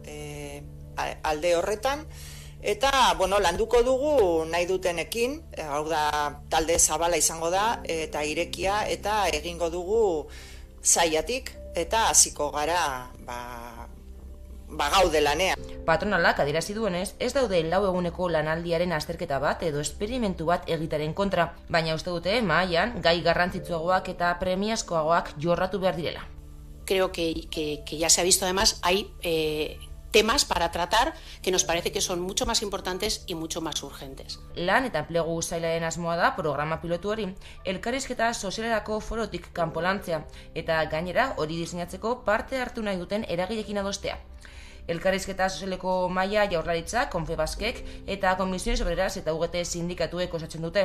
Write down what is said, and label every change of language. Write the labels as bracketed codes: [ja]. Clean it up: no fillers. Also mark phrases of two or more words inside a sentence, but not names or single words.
[eu] alde horretan, eta landuko dugu nahi dutenekin, hau da talde zabala izango da, eta irekia, eta egingo dugu saiatik, eta hasiko gara gaude lanean. Patronalak adierazi duenez, ez daude 4 eguneko lanaldiaren azterketa bat edo esperimentu bat egitaren kontra, baina uste dute mahaian gai garrantzitsuagoak eta premiazkoagoak jorratu behar direla. [es] Creo que ya se ha visto además, hay temas para tratar que nos parece que son mucho más importantes y mucho más urgentes. [eu] Lan eta enplegu sailaren asmoa da programa pilotu hori elkarrizketa sozialerako forotik kanpolantzea eta gainera hori diseinatzeko parte hartu nahi duten eragileekin adostea. Elkarrizketa sozialeko mahaia Jaurlaritza, Confebaskek eta Comisiones Obreras eta UGT sindikatuek osatzen dute.